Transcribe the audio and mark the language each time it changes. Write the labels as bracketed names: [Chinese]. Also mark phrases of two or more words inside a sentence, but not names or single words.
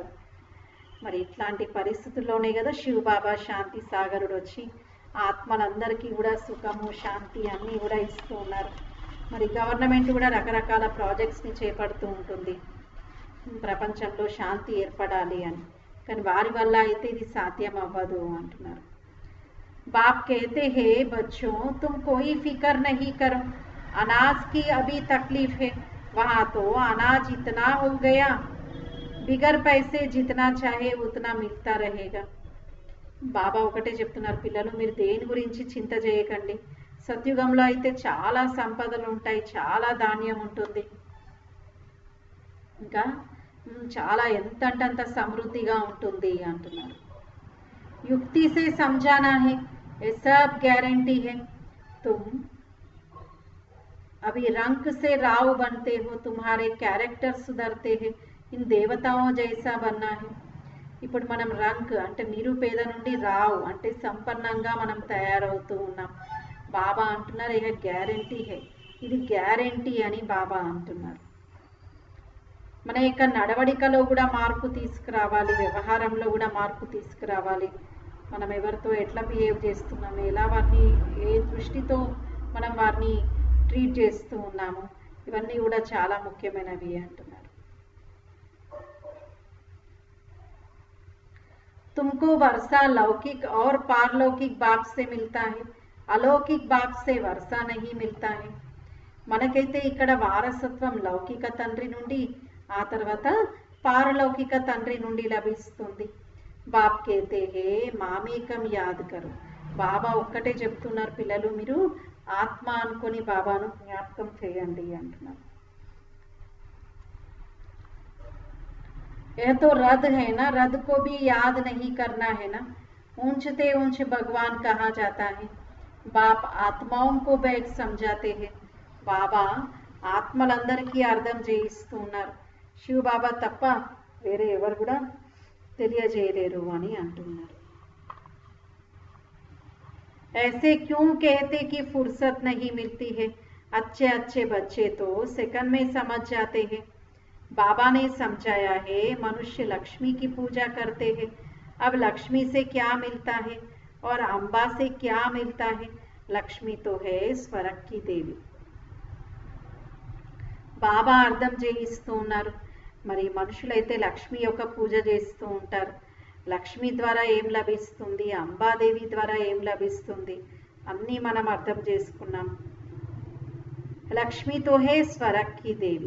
[Telugu] మరి ఇట్లాంటి పరిస్థితుల్లోనే కదా శివ బాబా శాంతి సాగరుడు వచ్చి ఆత్మలందరికీ కూడా సుఖము శాంతి అన్నీ కూడా ఇస్తూ ఉన్నారు. మరి గవర్నమెంట్ కూడా రకరకాల ప్రాజెక్ట్స్ని చేపడుతూ ఉంటుంది ప్రపంచంలో శాంతి ఏర్పడాలి అని. కానీ వారి వల్ల అయితే ఇది సాధ్యం అవ్వదు అంటున్నారు. [Hindi] बाप कहते हैं बच्चों तुम कोई फिक्र नहीं करो, अनाज की अभी तकलीफ है, वहाँ तो अनाज इतना हो गया बिगर पैसे जितना चाहे उतना मिलता रहेगा. [Telugu] బాబా ఒకటే చెప్తున్నారు పిల్లలు మీరు దేని గురించి చింత చేయకండి. సత్యుగంలో అయితే చాలా సంపదలు ఉంటాయి, చాలా ధాన్యం ఉంటుంది, ఇంకా చాలా ఎంత అంటే అంత సమృద్ధిగా ఉంటుంది అంటున్నారు. [Hindi] युक्ति से समझाना है, ये सब गारंटी है. तुम अभी रंक से राव बनते हो, तुम्हारे कैरेक्टर सुधरते हैं, इन देवताओं जैसा बनना है. [Telugu] ఇప్పుడు మనం రంక్ అంటే నిరుపేద నుండి రావు అంటే సంపన్నంగా మనం తయారవుతూ ఉన్నాం. బాబా అంటున్నారు ఇక [Hindi] गारंटी है, [Telugu] ఇది గ్యారంటీ అని బాబా అంటున్నారు. మన యొక్క నడవడికలో కూడా మార్పు తీసుకురావాలి, వ్యవహారంలో కూడా మార్పు తీసుకురావాలి. మనం ఎవరితో ఎట్లా బిహేవ్ చేస్తున్నాము, ఎలా వారిని ఏ దృష్టితో మనం వారిని ట్రీట్ చేస్తూ ఉన్నాము, ఇవన్నీ కూడా చాలా ముఖ్యమైనవి అంటున్నారు. [Hindi] तुमको वर्षा लौकिक और पारलौकिक बाप से मिलता है, अलौकिक बाप से वर्षा नहीं मिलता है. [Telugu] మనకైతే ఇక్కడ వారసత్వం లౌకిక తండ్రి నుండి ఆ తర్వాత పారలౌకిక తండ్రి నుండి లభిస్తుంది. [Hindi] बाप कहते हैं मामेकम याद करो. [Telugu] బాబా ఒక్కటే చెప్తున్నారు పిల్లలు మీరు ఆత్మ అనుకొని బాబాను జ్ఞాపకం చేయండి అంటున్నారు. [Hindi] यह तो रद है ना, रद को भी याद नहीं करना है ना. ऊंचते ऊंच भगवान कहा जाता है. बाप आत्माओं को बैठ समझाते हैं. [Telugu] బాబా ఆత్మలందరికీ అర్థం చేయిస్తూ ఉన్నారు. శివ బాబా తప్ప వేరే ఎవరు కూడా తెలియజేయలేరు అని అంటున్నారు. [Hindi] ऐसे क्यों कहते कि फुर्सत नहीं मिलती है, अच्छे अच्छे बच्चे तो सेकंड में समझ जाते हैं. बाबा ने समझाया है मनुष्य लक्ष्मी की पूजा करते हैं. अब लक्ष्मी से क्या मिलता है और अम्बा से क्या मिलता है. लक्ष्मी तो है स्वर्ग की देवी. [Telugu] బాబా అర్థం చేయిస్తూ ఉన్నారు. మరి మనుషులైతే లక్ష్మి యొక్క పూజ చేస్తూ ఉంటారు. లక్ష్మి ద్వారా ఏం లభిస్తుంది, అంబాదేవి ద్వారా ఏం లభిస్తుంది అన్నీ మనం అర్థం చేసుకున్నాం. [Hindi] लक्ष्मी तो है स्वर्ग की देवी.